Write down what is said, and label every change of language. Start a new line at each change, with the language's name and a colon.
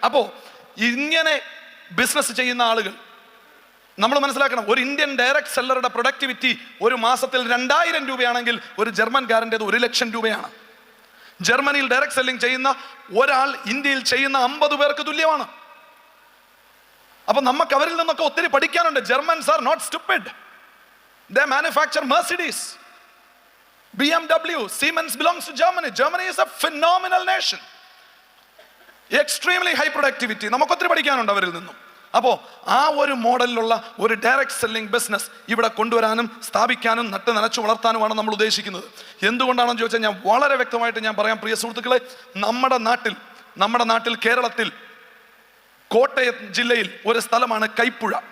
Malayalam: അപ്പോൾ ഇങ്ങനെ ബിസിനസ് ചെയ്യുന്ന ആളുകൾ നമ്മൾ മനസ്സിലാക്കണം, ഒരു ഇന്ത്യൻ ഡയറക്റ്റ് സെല്ലറുടെ പ്രൊഡക്ടിവിറ്റി ഒരു മാസത്തിൽ 2000 രൂപയാണെങ്കിൽ ഒരു ജർമ്മൻകാരൻ്റെത് 1 ലക്ഷം രൂപയാണ്. ജർമ്മനിയിൽ ഡയറക്റ്റ് സെല്ലിംഗ് ചെയ്യുന്ന ഒരാൾ ഇന്ത്യയിൽ ചെയ്യുന്ന 50 പേർക്ക് തുല്യമാണ്. അപ്പൊ നമുക്ക് അവരിൽ നിന്നൊക്കെ ഒത്തിരി പഠിക്കാനുണ്ട്.
English: Germans are not stupid. They manufacture Mercedes, BMW, Siemens belongs to Germany. Germany is a phenomenal nation. Extremely high productivity.
Malayalam: നമുക്ക് ഒത്തിരി പഠിക്കാനുണ്ട് അവരിൽ നിന്നും. അപ്പോൾ ആ ഒരു മോഡലിലുള്ള ഒരു ഡയറക്റ്റ് സെല്ലിംഗ് ബിസിനസ് ഇവിടെ കൊണ്ടുവരാനും സ്ഥാപിക്കാനും നട്ട് നനച്ചു വളർത്താനുമാണ് നമ്മൾ ഉദ്ദേശിക്കുന്നത്. എന്തുകൊണ്ടാണെന്ന് ചോദിച്ചാൽ ഞാൻ വളരെ വ്യക്തമായിട്ട് ഞാൻ പറയാം പ്രിയ സുഹൃത്തുക്കളെ. നമ്മുടെ നാട്ടിൽ കേരളത്തിൽ കോട്ടയം ജില്ലയിൽ ഒരു സ്ഥലമാണ് കൈപ്പുഴ.